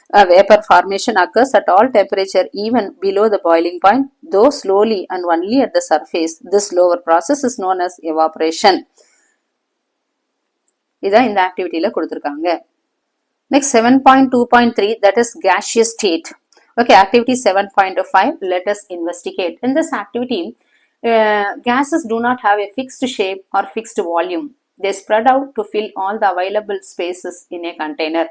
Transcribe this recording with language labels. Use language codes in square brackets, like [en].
[en] Vapor formation occurs at all temperature, even below the boiling point, though slowly and only at the surface. This slower process is known as evaporation. [ta] இதான் இந்த ஆக்டிவிட்டியில கொடுத்திருக்காங்க. [en] Next 7.2.3, that is gaseous state. Okay, activity 7.5, let us investigate. In this activity, gases do not have a fixed shape or fixed volume. They spread out to fill all the available spaces in a container.